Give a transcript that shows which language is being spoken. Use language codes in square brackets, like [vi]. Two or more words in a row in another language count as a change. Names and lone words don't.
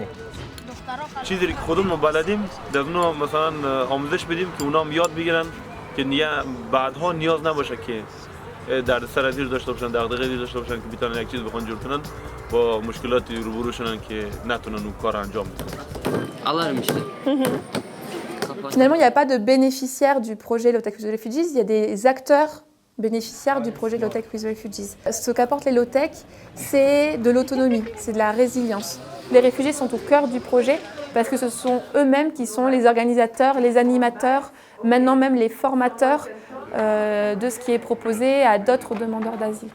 [fa] چیزی که خودمون بلدیم در اونها مثلا آموزش بدیم که اونا هم یاد بگیرن که بعدها نیاز نباشه که دردسر دیر داشته باشن، دغدغه دیر داشته باشن که بتونن یک چیز بخوان جور کنن با مشکلاتی روبرو شدن که نتونن اون کار انجام بدن. [fr] Finalement, il n'y a pas de bénéficiaires du projet Low-Tech with Refugees, il y a des acteurs bénéficiaires du projet Low-Tech with Refugees. Ce qu'apporte les low-tech, c'est de l'autonomie, c'est de la résilience. Les réfugiés sont au cœur du projet parce que ce sont eux-mêmes qui sont les organisateurs, les animateurs, maintenant même les formateurs de ce qui est proposé à d'autres demandeurs d'asile.